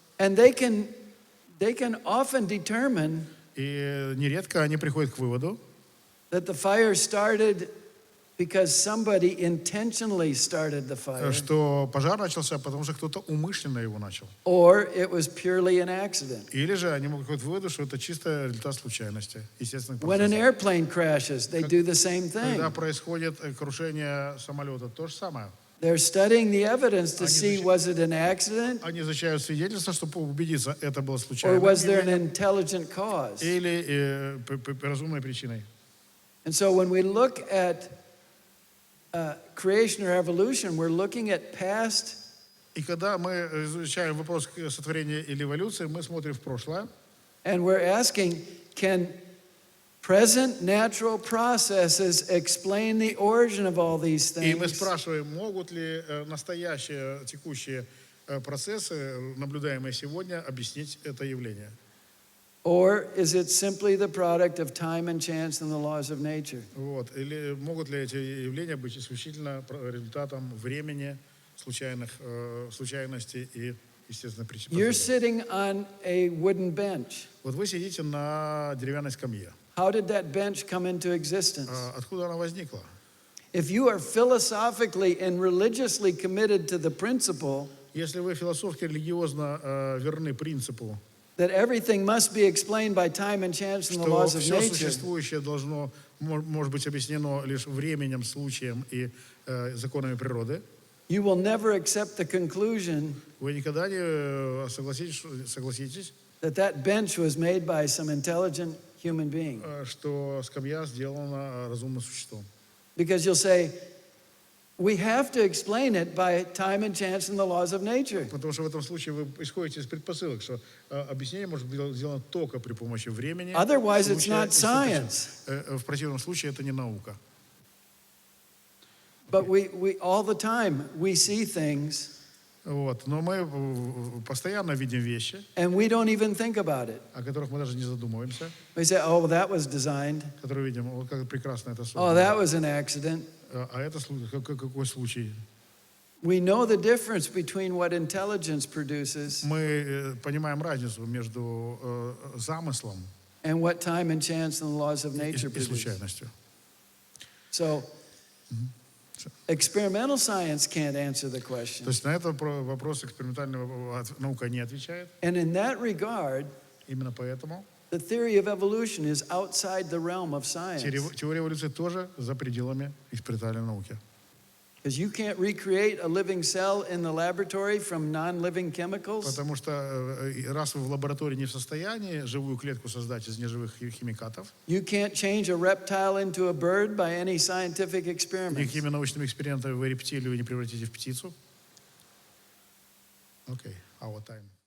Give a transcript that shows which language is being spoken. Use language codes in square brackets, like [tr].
[en] and they can often determine [ru] и нередко они приходят к выводу, [en] that the fire started because somebody intentionally started the fire, [ru] что пожар начался, потому что кто-то умышленно его начал. [en] or it was purely an accident. [ru] Или же они могут приходить к выводу, что это чисто результат случайности, естественных [en] When an [ru] процессов. [en] airplane crashes, they do the same [ru] Когда [en] thing. [ru] происходит крушение самолета, то же самое. [en] They're studying the evidence to [ru] Они [en] see [ru] изучают- [en] was it an accident [ru] Они изучают свидетельства, чтобы убедиться, это было [en] or [ru] случайно [en] was there an intelligent cause. [ru] или разумной причиной. [en] And so when we look at creation or evolution, we're looking at past [ru] И когда мы изучаем вопрос сотворения или эволюции, мы смотрим в прошлое, [en] and we're asking, can present natural processes explain the origin of all these [ru] и мы [en] things? [ru] спрашиваем, могут ли настоящие текущие процессы, наблюдаемые сегодня, объяснить это явление? Or is it simply the product of time and chance and the laws of nature? Вот. Или могут ли эти явления быть исключительно результатом времени, случайностей и естественных причин? [en] You're sitting on a wooden bench. [ru] Вот вы сидите на деревянной скамье. [en] How did that bench come into existence? [ru] Откуда она возникла? [en] If you are philosophically and religiously committed to the principle [ru] Если вы философски религиозно верны принципу, [en] that everything must be explained by time and chance and the [ru] что [en] laws of [ru] все [en] nature, [ru] существующее может быть объяснено лишь временем, случаем и законами природы, [en] you will never accept the conclusion [ru] вы никогда не согласитесь, [en] that that bench was made by some intelligent human being. [ru] что скамья сделана разумным существом. [en] Because you'll say, we have to explain it by time and chance and the laws of nature. [ru] Потому что в этом случае вы исходите из предпосылок, что объяснение может быть сделано только при помощи времени. [en] Otherwise, it's [ru] случая [en] not [ru] и событий. [en] science. [ru] В противном случае это не наука. [en] But we all the time, we see things [ru] Вот. Но мы постоянно видим вещи, [en] and we don't even think about it. [ru] о которых мы даже не задумываемся, [en] We say, oh, well, that was designed. [ru] которые видим, вот как прекрасно это [en] Oh, [ru] создано. [en] that was an accident. [ru] А это какой случай? [en] We know the difference between what intelligence produces [ru] Мы понимаем разницу между замыслом [en] and what time and chance and the laws of [ru] и [en] nature produce. [ru] случайностью. [en] So experimental science can't answer the [ru] То [en] question. [ru] есть на этот вопрос экспериментальная наука не отвечает. [en] And in that regard, [ru] Именно поэтому [en] the theory of evolution is outside the realm of science. [ru] теория эволюции тоже за пределами экспериментальной науки. [en] Because you can't recreate a living cell in the laboratory from non-living chemicals. [ru] Потому что раз вы в лаборатории не в состоянии живую клетку создать из неживых химикатов, [en] You can't change a reptile into a bird by any scientific experiments. [ru] никакими научными экспериментами вы рептилию не превратите в птицу. Окей, [en] our time.